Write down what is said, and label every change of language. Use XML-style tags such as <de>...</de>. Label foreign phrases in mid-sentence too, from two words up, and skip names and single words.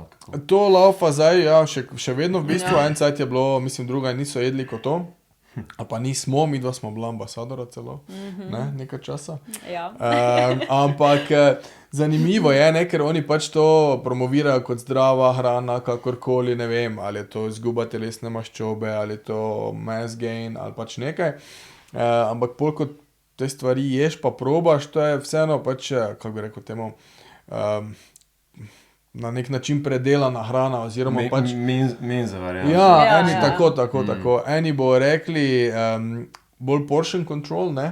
<sl>To laufa zdaj, ja, še vedno v bistvu, en cajt je bilo, mislim, druga niso jedli kot to. A pa nismo, midva smo bila ambasadora celo, ne, nekaj časa. Ja. Ampak zanimivo je, ne, ker oni pač to promovirajo kot zdrava hrana, kakorkoli, ne vem, ali je to izguba telesne maščobe, ali je to</sl> <en>mass gain,</en> <sl>ali pač nekaj. Ampak pol kot te stvari ješ pa probaš, to je vseeno pač, kako bi rekel temu, na nek način predelana hrana, oziroma pač... Menza varianta. Ja, eni tako. Eni bo rekli bolj</sl> <en>portion control,</en> <sl>ne?</sl>